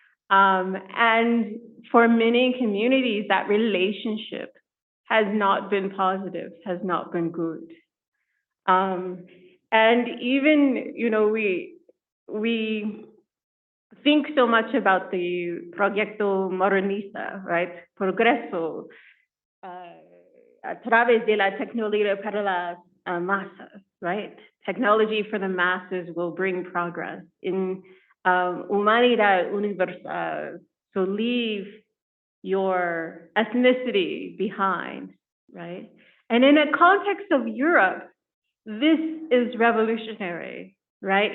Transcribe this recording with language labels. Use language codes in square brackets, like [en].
[en] And for many communities, that relationship has not been positive, has not been good. And even, you know, we think so much about the Proyecto Modernista, right? [es] Progreso, a través de la tecnología para las masas, right? [en] Technology for the masses will bring progress. In [es] humanidad universal, [en] so leave your ethnicity behind, right? And in a context of Europe, this is revolutionary, right?